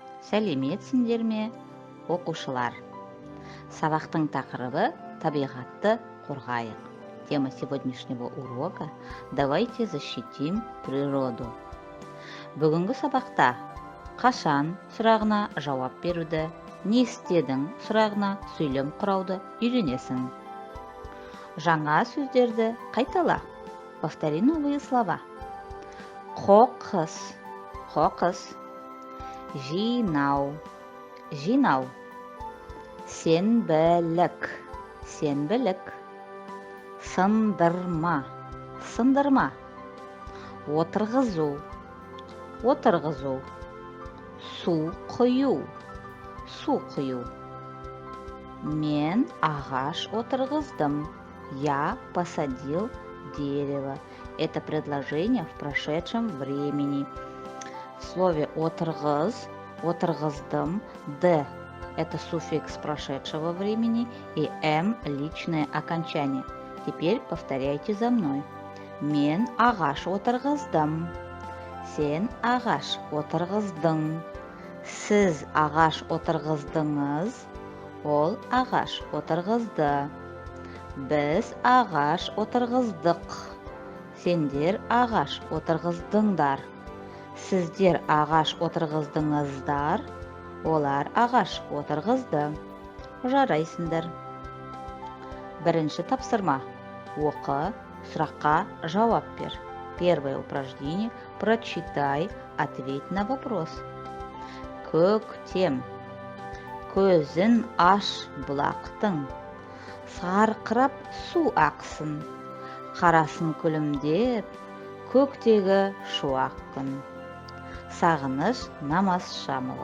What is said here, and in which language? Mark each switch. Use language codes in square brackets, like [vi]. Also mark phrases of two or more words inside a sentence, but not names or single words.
[kk] Сәлеметсіңдер ме, оқушылар? Сабақтың тақырыбы «Табиғатты қорғайық». [ru] Тема сегодняшнего урока «Давайте защитим природу». [kk] Бүгінгі сабақта қашан сұрағына жауап беруді, не істедің сұрағына сөйлем құрауды үйренесің. Жаңа сөздерді қайтала. [ru] Повтори новые слова. [kk] Қоқыс, қоқыс. Жинау, жинау. Сенбілік, сенбілік. Сындырма, сындырма. Отырғызу, отырғызу. Су құю, су құю. Мен ағаш отырғыздым. [ru] Я посадил дерево. Это предложение в прошедшем времени. В слове «отырғыз», «отырғыздым», «д» – это суффикс прошедшего времени и «м» – личное окончание. Теперь повторяйте за мной. [kk] Мен ағаш отырғыздым. Сен ағаш отырғыздың. Сіз ағаш отырғыздыңыз. Ол ағаш отырғызды. Біз ағаш отырғыздық. Сендер ағаш отырғыздыңдар. Сіздер ағаш отырғыздыңыздар. Олар ағаш отырғызды. Жарайсыңдар. Бірінші тапсырма. Оқы, сұраққа жауап бер. [ru] Первое упражнение. Прочитай, ответь на вопрос. [kk] Көктем. Көзін аш бұлақтың. Сарқырап су ақсын. Қарасын күлімдеп, көктегі шуақ күн. Сағыныш Намазшамова.